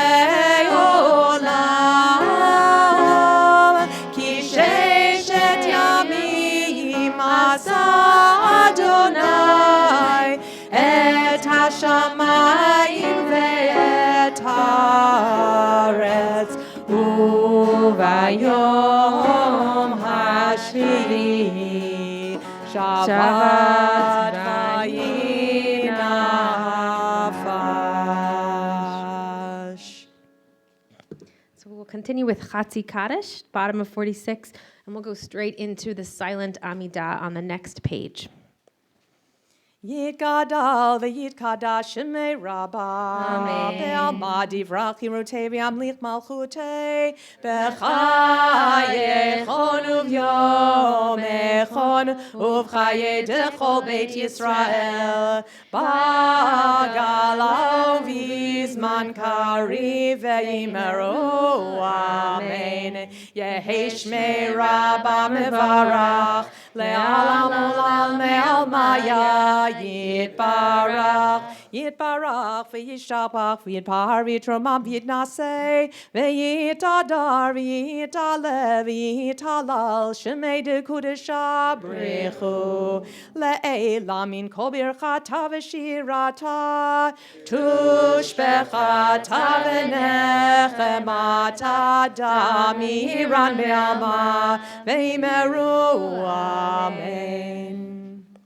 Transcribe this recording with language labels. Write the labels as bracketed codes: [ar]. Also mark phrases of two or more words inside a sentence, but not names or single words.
[he] לעולם כי ששת ימים עשה יהוה את השמים ואת הארץ וביום השביעי שבת וינפש. [en] So we'll continue with Chatzi Kaddish, bottom of 46, and we'll go straight into the silent Amidah on the next page. [arc] יתגדל ויתקדש שמיה רבא Amen. בעלמא די ברא כרעותיה וימליך מלכותיה בחייכון וביומיכון ובחיי דכל בית ישראל בעגלא ובזמן קריב ואמרו אמן. יהא שמיה רבא מברך לעלם עלם מעל מיא יתברך יתברך וישתבח ויתפאר ויתרומם ויתנשא ויתהדר ויתעלה ויתהלל שמיה דקודשא בריך הוא לעלא מן כל ברכתא ושירתא תשבחתא ונחמתא דאמירן בעלמא ואמרו אמן.